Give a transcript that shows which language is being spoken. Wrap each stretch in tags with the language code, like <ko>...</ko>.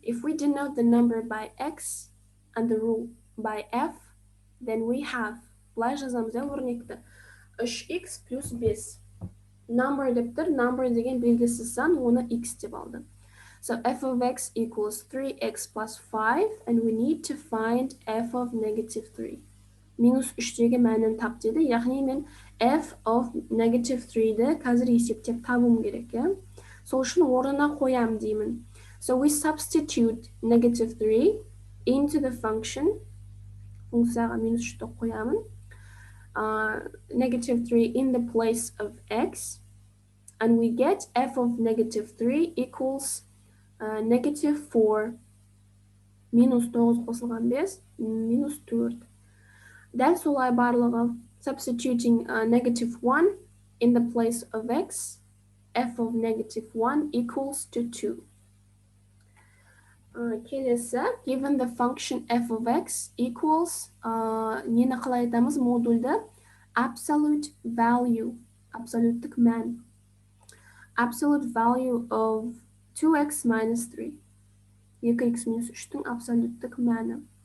<en>If we denote the number by x and the rule by f, then we have,</en> <kk>былай жазамыз өрнекті,</kk> <en>3x plus 5.</en> <kk>Number деп тұр, number деген белгісіз сан, оны x деп алды.</kk> <en>So f of x equals 3x plus 5, and we need to find f of negative 3.</en> <kk>Минус 3-тегі мәнін тап деді, яғни мен</kk> <en>f of negative 3-</en> <kk>ді қазір есептеп табуым керек. Сол үшін орнына қоям деймін.</kk> <en>So we substitute negative 3 into the function.</en> <kk>Функцияға минус 3-ті қоямын.</kk> <en>Negative 3 in the place of x, and we get f of negative 3 equals negative 4 minus 9 қосылған 5 minus 4.</en> <kk>Дәл солай барлығы.</kk> <en>Substituting negative 1 in the place of x, f of negative 1 equals to 2.</en> <kk>Келесі,</kk> <en>given the function f of x equals,</en> <kk>нені қалай айтамыз модульді?</kk> <en>Absolute value,</en> <kk>абсолюттік мән.</kk> <en>Absolute value of 2x minus 3.</en> <kk>2x minus 3-тің абсолюттік мәні.</kk>